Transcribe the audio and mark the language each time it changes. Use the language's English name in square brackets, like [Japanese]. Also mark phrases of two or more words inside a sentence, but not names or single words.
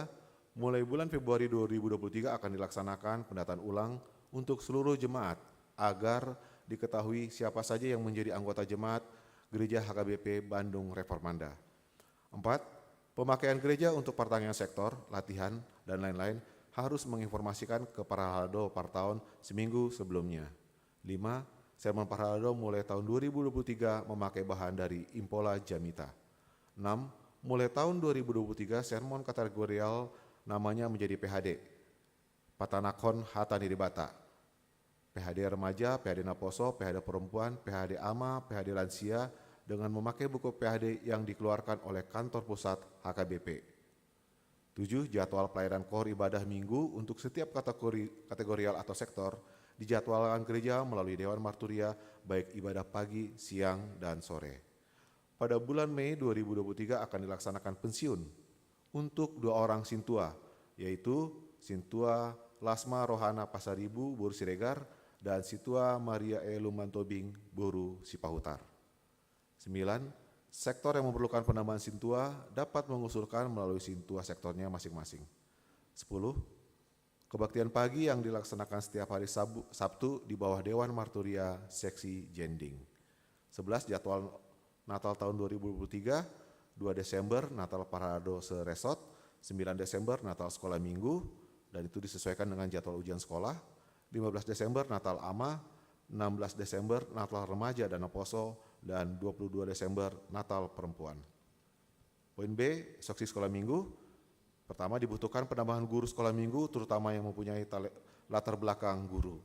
[Indonesian] Mulai bulan Februari 2023 akan dilaksanakan pendataan ulang untuk seluruh jemaat agar diketahui siapa saja yang menjadi anggota jemaat Gereja HKBP Bandung Reformanda. 4. Pemakaian gereja untuk pertanian sektor, latihan, dan lain-lain harus menginformasikan ke Parhaldo per tahun seminggu sebelumnya. 5. Sermon Parhaldo mulai tahun 2023 memakai bahan dari Impola Jamita. 6. Mulai tahun 2023 sermon kategorial namanya menjadi PHD, Patanakon Hatani Dibata, PHD remaja, PHD Naposo, PHD perempuan, PHD ama, PHD lansia dengan memakai buku PHD yang dikeluarkan oleh kantor pusat HKBP. 7. Jadwal pelayanan KOR ibadah minggu untuk setiap kategorial atau sektor dijadwalkan gereja melalui Dewan Marturia baik ibadah pagi, siang, dan sore. Pada bulan Mei 2023 akan dilaksanakan pensiun untuk 2 orang sintua, yaitu Sintua Lasma Rohana Pasaribu, Boru Siregar, dan Sintua Maria Lumantobing, Boru Sipahutar. 9. Sektor yang memerlukan penambahan sintua dapat mengusulkan melalui sintua sektornya masing-masing. 10. Kebaktian pagi yang dilaksanakan setiap hari Sabtu di bawah Dewan Marturia Seksi Jending. 11. Jadwal Natal tahun 2023, 2 Desember Natal Parhaldo Seresot, 9 Desember Natal Sekolah Minggu, dan itu disesuaikan dengan jadwal ujian sekolah. 15 Desember Natal Ama, 16 Desember Natal Remaja dan Naposo, dan 22 Desember Natal Perempuan. Poin B, instruksi sekolah minggu. Pertama, dibutuhkan penambahan guru sekolah minggu terutama yang mempunyai latar belakang guru.